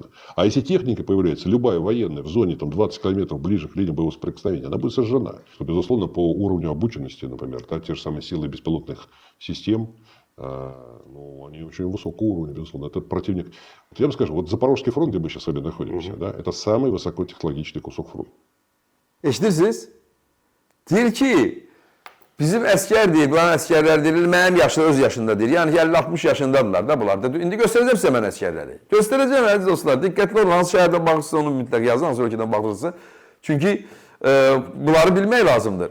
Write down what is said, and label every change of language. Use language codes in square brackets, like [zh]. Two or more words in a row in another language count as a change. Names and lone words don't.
[ru] А если техника появляется, любая военная, в зоне там, 20 километров ближе к линии боевого соприкосновения, она будет сожжена. Что, безусловно, по уровню обученности, например, да, те же самые силы беспилотных систем, ну, они очень высокого уровня, безусловно. Этот противник... Вот я вам скажу, вот Запорожский фронт, где мы сейчас с вами находимся, да, это самый высокотехнологичный кусок фронта. [az] Eşidirsiniz? Deyir ki, bizim əskər deyir, bulan əskərlər deyir, mənim yaşım öz yaşında deyir. Yəni ki, 50-60 yaşındadırlar da bunlar da. İndi göstərəcəm sizə mən əskərləri. Göstərəcəm əziz dostlar. Diqqətli olun, hansı şəhərdən baxırsınız onu mütləq yazın, hansı ölkədən baxırsınız. Çünki bunları bilmək lazımdır.